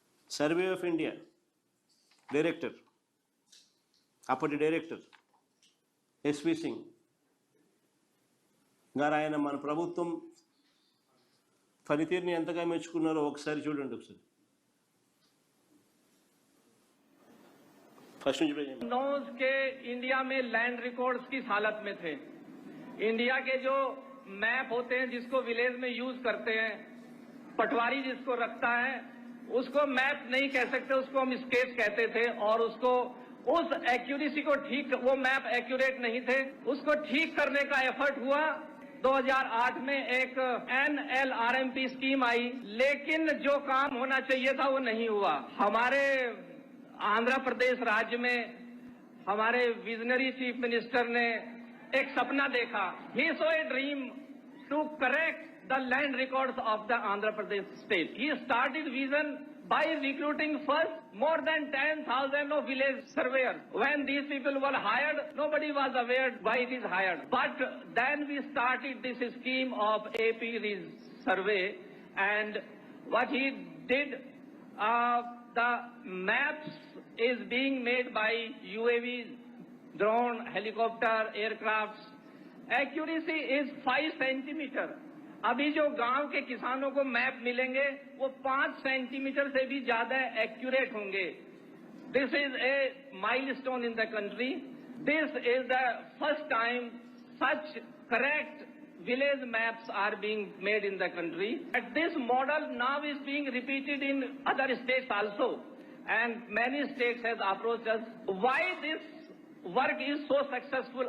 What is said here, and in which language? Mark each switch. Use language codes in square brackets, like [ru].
[te] Survey of India director, అప్పటి director SV Singh గారు, ఆయన మన ప్రభుత్వం పనితీరుని ఎంతగా మెచ్చుకున్నారో ఒకసారి చూడండి. ఒకసారి फर्स्ट [hi] नॉर्थ के इंडिया में लैंड रिकॉर्ड्स किस हालत में थे। इंडिया के जो मैप होते हैं जिसको विलेज में यूज करते हैं, पटवारी जिसको रखता है उसको मैप नहीं कह सकते, उसको हम स्केच कहते थे। और उसको उस एक्यूरेसी को ठीक, वो मैप एक्यूरेट नहीं थे, उसको ठीक करने का एफर्ट हुआ। 2008 में एक NLRMP स्कीम आई, लेकिन जो काम होना चाहिए था वो नहीं हुआ। हमारे आंध्र प्रदेश राज्य में हमारे विजनरी चीफ मिनिस्टर ने एक सपना देखा। [en] He saw a dream to correct the land records of the Andhra Pradesh state. He started vision by recruiting first more than 10,000 of village surveyors. When these people were hired, nobody was aware why it is hired. But then we started this scheme of AP survey, and what he did, the maps is being made by UAV, drone, helicopter, aircrafts. Accuracy is 5 centimeter. [hi] अभी जो गांव के किसानों को map मिलेंगे वो 5 centimetre से भी ज्यादा एक्यूरेट होंगे. [en] This is a milestone in the country. This is the first time such correct village maps are being made in the country. And this model now is being repeated in other states also. And many states has approached us. Why this work is so successful?